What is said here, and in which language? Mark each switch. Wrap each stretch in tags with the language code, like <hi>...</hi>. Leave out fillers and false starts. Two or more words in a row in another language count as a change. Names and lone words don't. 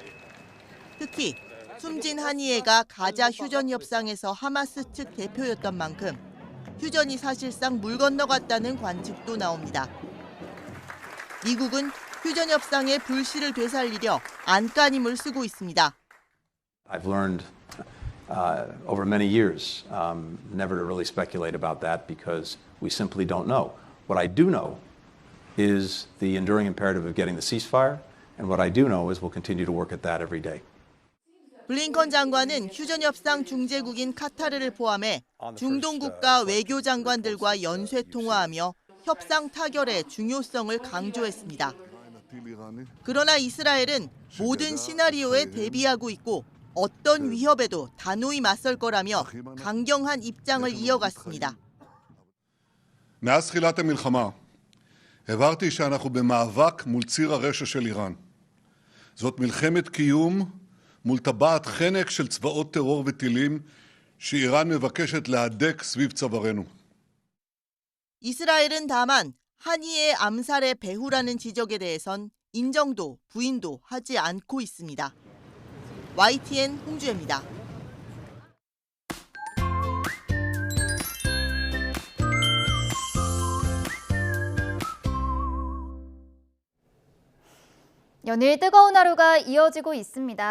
<ko>특히 숨진 하니예가 가자 휴전 협상에서 하마스 측 대표였던 만큼 휴전이 사실상 물 건너갔다는 관측도 나옵니다. 미국은 휴전 협상의 불씨를 되살리려 안간힘을 쓰고 있습니다.</ko> <en>I've learned over many years never to really speculate about that because we simply don't know. What I do know is the enduring imperative of getting the ceasefire, and what I do know is we'll continue to work at that every day.</en> <ko>블링컨 장관은 휴전 협상 중재국인 카타르를 포함해 중동 국가 외교 장관들과 연쇄 통화하며 협상 타결의 중요성을 강조했습니다. 그러나 이스라엘은 모든 시나리오에 대비하고 있고 어떤 위협에도 단호히 맞설 거라며 강경한 입장을 이어갔습니다.</ko> <he>מאז תחילת המלחמה הבהרתי שאנחנו במאבק מול ציר הרשע של איראן. זאת מלחמת קיום מול טבעת חנק של צבאות טרור וטילים שאיראן מבקשת להדק סביב צווארנו.</he> <ko>이스라엘은 다만 하니의 암살의 배후라는 지적에 대해선 인정도 부인도 하지 않고 있습니다. YTN 홍주혜입니다. 연일 뜨거운 하루가 이어지고 있습니다.</ko>